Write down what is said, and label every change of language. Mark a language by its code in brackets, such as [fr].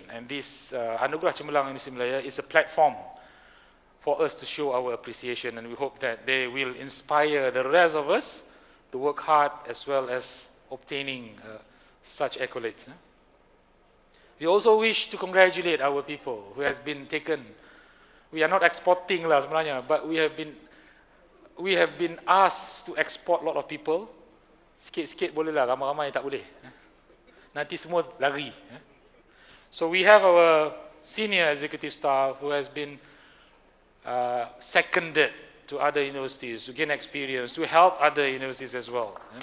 [en] And this Anugerah Cemerlang Universiti Malaya is a platform for us to show our appreciation, and we hope that they will inspire the rest of us to work hard as well as obtaining such accolades. We also wish to congratulate our people who has been taken. We are not exporting lah [ms] sebenarnya, [en] but we have been asked to export a lot of people. [ms] Sikit-sikit boleh lah, ramai-ramai tak boleh. Nanti semua lari. [en] So we have our senior executive staff who has been seconded to other universities to gain experience, to help other universities as well.